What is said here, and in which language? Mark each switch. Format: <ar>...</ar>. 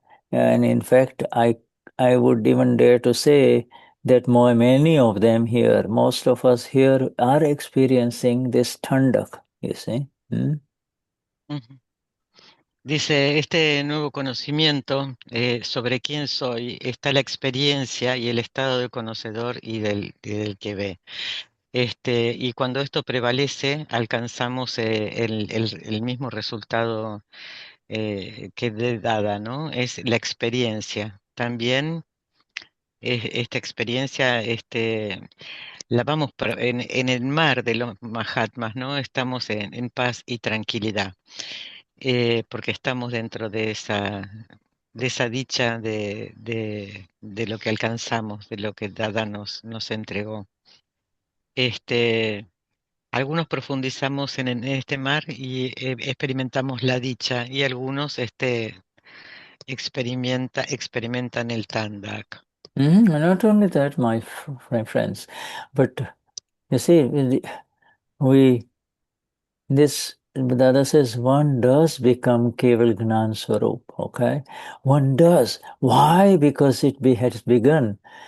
<en>And in fact, I would even dare to say that many of them here, most of us here, are experiencing this Thandak, you see. Ujú.</en> <es>Dice, este nuevo conocimiento sobre quién soy, está la experiencia y el estado del conocedor y del que ve. Y cuando esto prevalece, alcanzamos el mismo resultado que de Dada, ¿no? Es la experiencia. También esta experiencia, la vamos en el mar de los Mahatmas, ¿no? Estamos en paz y tranquilidad, porque estamos dentro de esa dicha de lo que alcanzamos, de lo que Dada nos entregó. Algunos profundizamos en este mar y experimentamos la dicha, y algunos experimentan el Thandak.</es> <en>Not only that, my friends, but you see, we this Dada says one does become Keval Gnan Swarup, okay? One does. Why? Because has begun.</en>